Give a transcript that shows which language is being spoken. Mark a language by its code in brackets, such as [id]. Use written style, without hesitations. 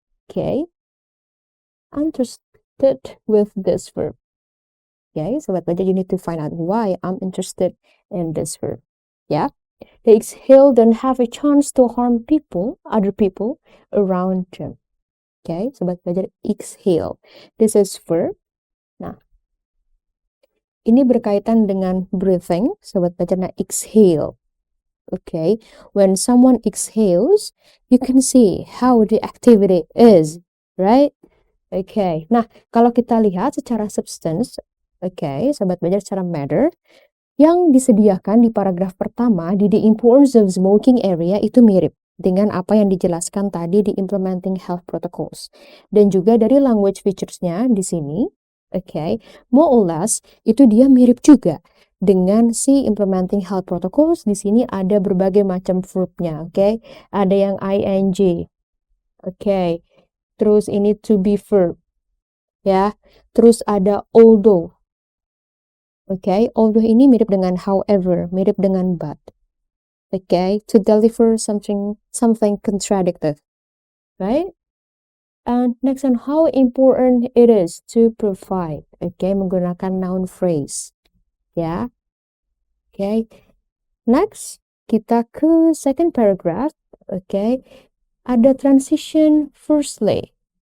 [en] Okay, I'm interested with this verb. Okay, Sobat Belajar, you need to find out why I'm interested in this verb. Yeah, they exhale don't have a chance to harm other people around them. Okay, Sobat Belajar, exhale. This is verb. [id] Nah, ini berkaitan dengan breathing, Sobat Belajar. Nah, exhale. [en] Okay, when someone exhales, you can see how the activity is, right? [id] Okay, nah kalau kita lihat secara substance, Sobat Belajar, secara matter, yang disediakan di paragraf pertama di the importance of smoking area itu mirip dengan apa yang dijelaskan tadi di implementing health protocols. Dan juga dari language features-nya di sini, [en] more or less [id] itu dia mirip juga dengan si implementing health protocols. Di sini ada berbagai macam verb-nya, Ada yang ing, terus ini to be verb, ya. Terus ada although. Although ini mirip dengan however, mirip dengan but. [en] To deliver something contradictive, right? And next on how important it is to provide, [id] menggunakan noun phrase, ya. Next, kita ke second paragraph, ada transition firstly.